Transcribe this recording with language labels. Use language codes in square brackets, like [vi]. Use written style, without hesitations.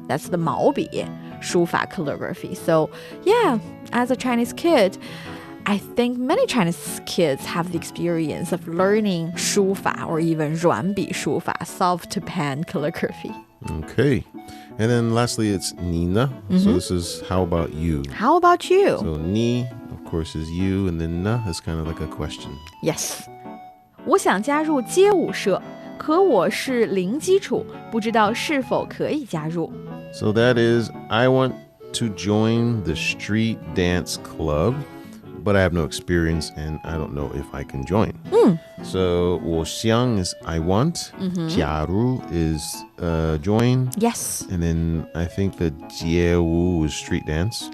[en] That's the 毛笔书法 calligraphy. So yeah, as a Chinese kid, I think many Chinese kids have the experience of learning 书法 or even 软笔书法, soft pen calligraphy. Okay. And then lastly, it's Nina. So this is how about you? How about you? So ni, of course, is you, and then na is kind of like a question. Yes. [zh] 我想加入街舞社，可我是零基础，不知道是否可以加入。 [en] So that is, I want to join the street dance club, but I have no experience and I don't know if I can join. So 我想 is I want, 加入 is join. Yes. And then I think the 街舞 is street dance.